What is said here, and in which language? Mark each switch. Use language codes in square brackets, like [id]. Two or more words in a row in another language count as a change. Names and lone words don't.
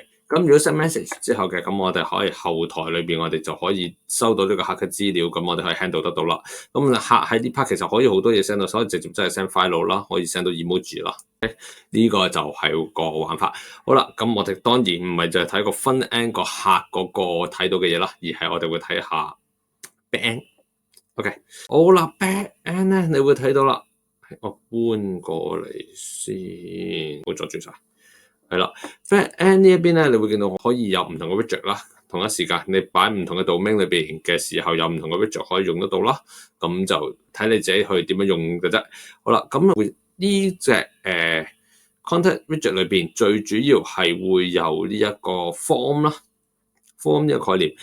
[yue] 咁如果 [en] send message [yue] 之後嘅，咁我哋可以後台裏邊我哋就可以收到呢個客嘅資料，咁我哋可以 handle 得到啦。咁客喺呢 part 其實可以好多嘢 send 到，所以直接真係 [en] send file [yue] 啦，可以 send 到 emoji 啦。呢個就係個玩法。好啦，咁我哋當然唔係就係睇個 [en] front end [yue] 個客嗰個睇到嘅嘢啦，而係我哋會睇下 [en] back end。 [yue] OK， 好啦 ， [en] back end [yue] 咧，你會睇到啦。我搬過嚟先，我阻住晒。係啦 ，back end 呢一邊咧，你會見到可以有唔同嘅 widget 啦。同一時間你擺唔同嘅 domain 裏邊嘅時候，有唔同嘅 widget 可以用得到啦。咁就睇你自己去點樣用嘅啫。好啦，咁呢隻Contact Widget 裏邊最主要係會有呢一個 form 啦 ，form 呢個概念。